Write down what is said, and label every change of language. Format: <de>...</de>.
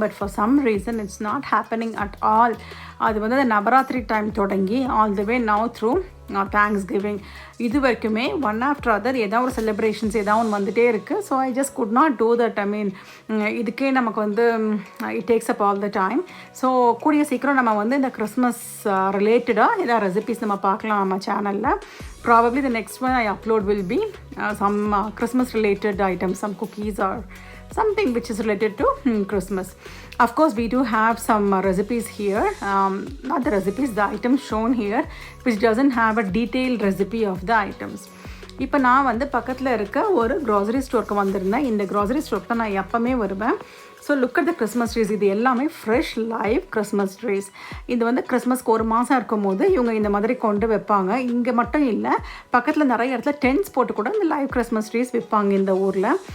<en>But for some reason it's not happening at all.</en> <ta>அது வந்து அந்த நவராத்திரி டைம் தொடங்கி</ta> <en>all the way now through Thanksgiving</en> <ta>இது வரைக்குமே</ta> <en>one after other</en> <ta>ஏதாவது ஒரு</ta> <en>celebrations</en> <ta>ஏதாவது ஒன்று வந்துகிட்டே இருக்குது.</ta> <en>So I just could not do that. I mean</en> <ta>இதுக்கே நமக்கு வந்து</ta> <en>It takes up all the time.</en> <ta>So கூடிய சீக்கிரம் நம்ம வந்து இந்த கிறிஸ்மஸ் ரிலேட்டடாக ஏதாவது ரெசிபீஸ் நம்ம பார்க்கலாம் நம்ம சேனலில்.</ta> <en>Probably the next one I upload will be some Christmas related items, some cookies or something which is related to Christmas. Of course, we do have some recipes here, not the recipes, the items shown here, which doesn't have a detailed recipe of the items.</en> <ta>இப்போ நான் வந்து பக்கத்தில் இருக்க ஒரு grocery ஸ்டோருக்கு வந்திருந்தேன். இந்த grocery ஸ்டோருக்கு தான் நான் எப்போவுமே வருவேன்.</ta> <en>So look at the Christmas trees.</en> <ta>இது எல்லாமே ஃப்ரெஷ் லைவ் கிறிஸ்மஸ் ட்ரீஸ். இது வந்து கிறிஸ்மஸ்க்கு ஒரு மாதம் இருக்கும் போது இவங்க இந்த மாதிரி கொண்டு வைப்பாங்க. இங்கே மட்டும் இல்லை, பக்கத்தில் நிறைய இடத்துல டென்ட்ஸ் போட்டு கூட இந்த லைவ் கிறிஸ்மஸ் ட்ரீஸ் விற்பாங்க இந்த ஊரில்.</ta>